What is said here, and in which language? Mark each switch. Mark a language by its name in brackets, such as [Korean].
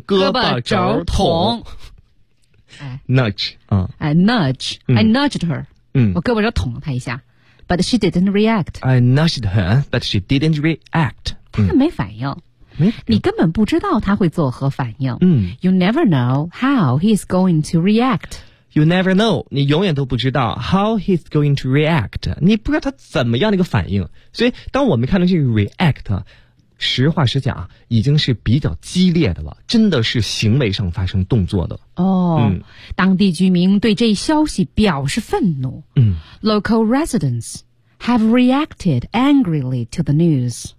[Chinese] 胳膊肘捅。哎， [English] nudge，哎， nudge， I nudged her。嗯， [Chinese] 我胳膊肘捅了她一下， [English] but she didn't react。 I nudged her but she didn't react。 [Chinese] 她没反应，你根本不知道他会作何反应。嗯， [English] You never know how he's going to react. You never know， [Chinese] 你永远都不知道 [English] how he's going to react， [Chinese] 你不知道他怎么样的一个反应。所以当我们看到这个 react， 实话实讲已经是比较激烈的了，真的是行为上发生动作的。哦，当地居民对这消息表示愤怒。嗯， [English] Local residents have reacted angrily to the news。